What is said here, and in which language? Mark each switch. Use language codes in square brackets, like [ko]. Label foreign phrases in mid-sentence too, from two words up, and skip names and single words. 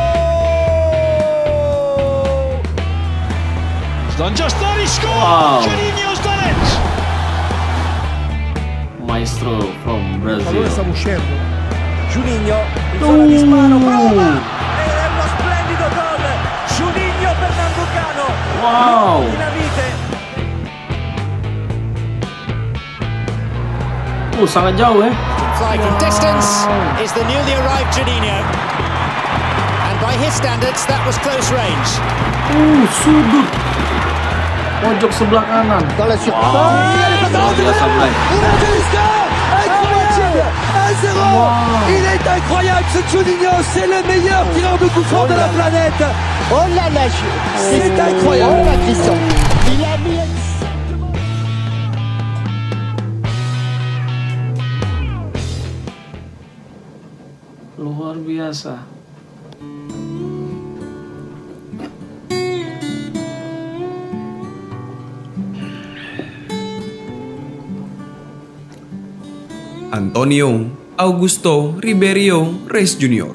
[en] Wow. Maestro from Brazil. [it] Juninho in zona di sparo, prova ed è uno splendido gol. Juninho Pernambucano. [id] Wow. Sangat jauh ya. [en] From distance is the newly arrived Juninho, and by his standards that was close range. [id] Sudut pojok sebelah kanan. Biasa, Bray. [fr] Il est incroyable ce Juninho, c'est le meilleur tireur de coup franc de la planète. Oh là là, c'est incroyable. Il a mis [id] luar biasa. Antonio Augusto Ribeiro Reis Jr.